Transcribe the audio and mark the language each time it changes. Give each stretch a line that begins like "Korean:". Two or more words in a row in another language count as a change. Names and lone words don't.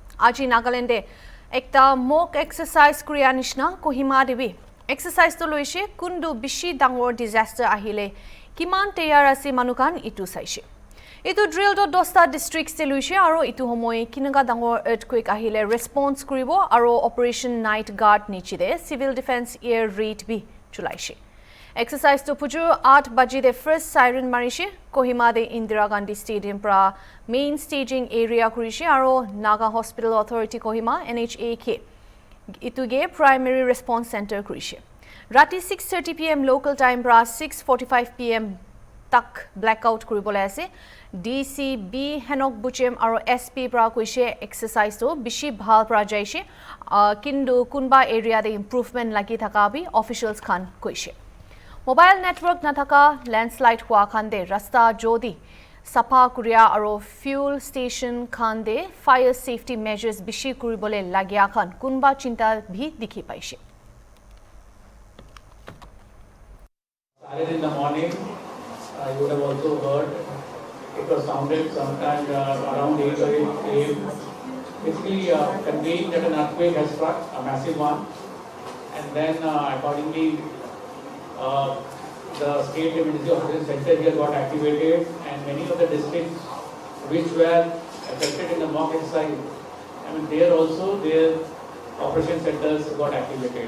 Naga Pidgin: Aji Nagalande ekta mock exercise kriya nishna Kohima debi. Exercise to loishe kundu bishi dangor disaster ahile kiman teyar ase manukan itu saishe. Itu drill to dosta districts te loishe aro itu homoy kinaga dangor earthquake ahile response kribo aro operation night guard nichide
English: civil defense air raid
Naga Pidgin: bi chulaishe. Exercise to puju 8 baji de
English: first siren
Naga Pidgin: marishe Kohima de Indira Gandhi Stadium pra main staging area kurishe aro Naga Hospital Authority Kohima NHAK ituge
English: primary response center
Naga Pidgin: kurishe. Rati 6:30
English: PM local time
Naga Pidgin: pra 6:45 PM tak blackout kuribole ase. DCB Henok Buchem aro SP pra kuishe exercise to bishi bhal pra jaishe kindu kunba area de improvement lagi thaka bi officials khan kuishe.
English: Mobile network
Naga Pidgin: nathaka landslide hua khande rasta jodi Sapa Kuria aro
English: fuel station
Naga Pidgin: khande
English: fire safety measures
Naga Pidgin: bishi kuribole lagya khan kunba chinta bhi dikhi paishe.
English: In the morning, you would have also heard it was sounded sometime around 8 or 8 AM. Basically conveying that an earthquake has struck, a massive one, and then accordingly the state emergency operation center here got activated, and many of the districts which were affected in the mock exercise, I mean there also their operation centers got activated.